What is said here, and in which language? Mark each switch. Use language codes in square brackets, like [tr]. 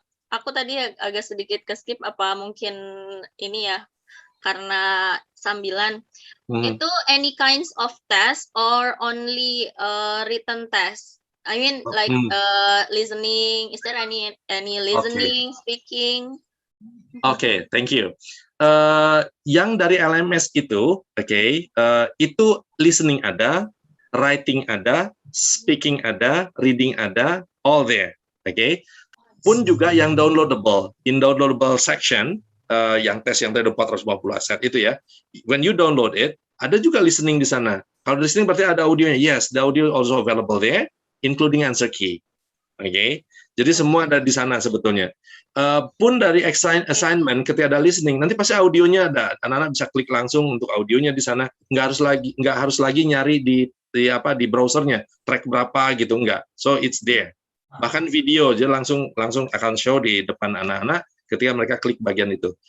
[id] Aku tadi agak sedikit ke skip apa mungkin ini ya karena sambilan. [en] Itu any kinds of test or only written test? I mean, like listening. Is there any listening, speaking? [id] Oke, [en] thank you. [id] Yang dari LMS itu, itu listening ada, writing ada, speaking ada, reading ada, [en] all there. [id] Pun juga yang downloadable, [en] in downloadable section, [id] yang tes yang tadi 450 aset itu ya, [en] when you download it, [id] ada juga listening di sana. Kalau listening berarti ada audionya. [en] Yes, the audio also available there, including answer key. [id] Jadi semua ada di sana sebetulnya. Pun dari assignment ketika ada listening, nanti pasti audionya ada. Anak-anak bisa klik langsung untuk audionya di sana. Nggak harus lagi nyari di browsernya track berapa gitu, enggak. [en] So it's there. [id] Bahkan video jadi langsung akan show di depan anak-anak ketika mereka klik bagian itu.